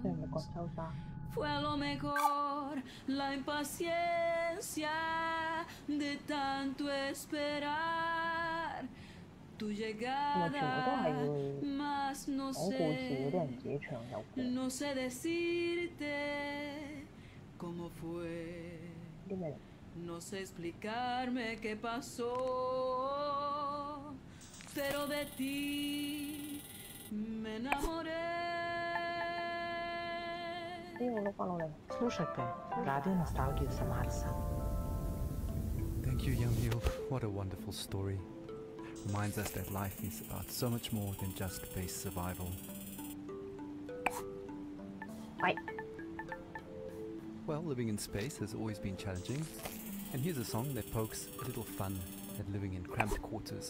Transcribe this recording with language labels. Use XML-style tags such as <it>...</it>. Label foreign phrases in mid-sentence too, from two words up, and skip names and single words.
<es>Fue a lo mejor la impaciencia de tanto esperar tu llegada, mas no sé decirte cómo fue, no sé explicarme qué pasó, pero de ti me enamoré.</es> <sr>Слушайте радио носталгiju sa Marsa.</sr> <en>Thank you, Yamil. What a wonderful story. Reminds us that life is about so much more than just base survival. Well, living in space has always been challenging, and here's a song that pokes a little fun at living in cramped quarters.</en>